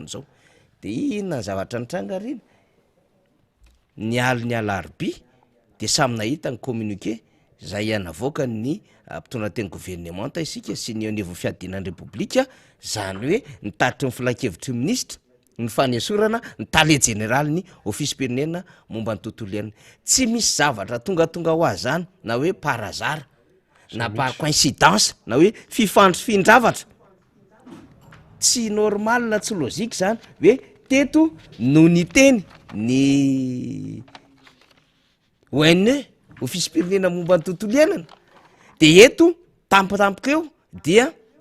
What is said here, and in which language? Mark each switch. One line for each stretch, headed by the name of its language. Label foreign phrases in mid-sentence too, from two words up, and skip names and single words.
Malagasy: zao de inona zavatra nitranga riny ny alarobia de samy nahita ny communiqué zay anavoaka ny mpitondra teny gouvernemanta isika sy ny anivo fiadinan'ny repoblika zany hoe nitaritra ny filakevitry ministra ny fanesorana ny tale général ny office pirenena momba ny tontolo iainana tsy misy zavatra tongatonga ho azy zany na hoe
French: par hasard
Malagasy: na
French: par coïncidence
Malagasy: na hoe fifandravatra tsy normal na tsy lozika zany hoe teto no ny teny ny ONE office pirenena momba ny tontolo iainana de eto tampotampoka eo dia